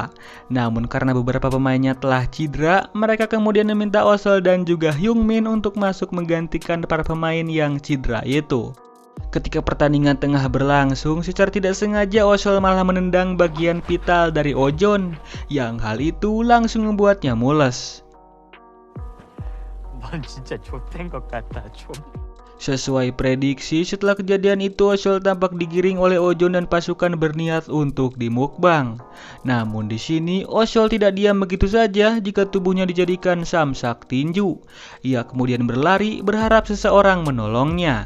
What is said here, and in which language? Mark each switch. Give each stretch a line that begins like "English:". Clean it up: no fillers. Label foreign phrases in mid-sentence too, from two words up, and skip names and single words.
Indonesian: Namun karena beberapa pemainnya telah cedera, mereka kemudian meminta Oswald dan juga Hyung Min untuk masuk menggantikan para pemain yang cedera itu. Ketika pertandingan tengah berlangsung, secara tidak sengaja Oswald malah menendang bagian vital dari Ojon, yang hal itu langsung membuatnya mules.
Korean: 넌 진짜 좆된 것 같다, 좀.
Indonesian: Sesuai prediksi, setelah kejadian itu Oswald tampak digiring oleh Ojon dan pasukan berniat untuk dimukbang. Namun di sini Oswald tidak diam begitu saja jika tubuhnya dijadikan samsak tinju. Ia kemudian berlari berharap seseorang menolongnya.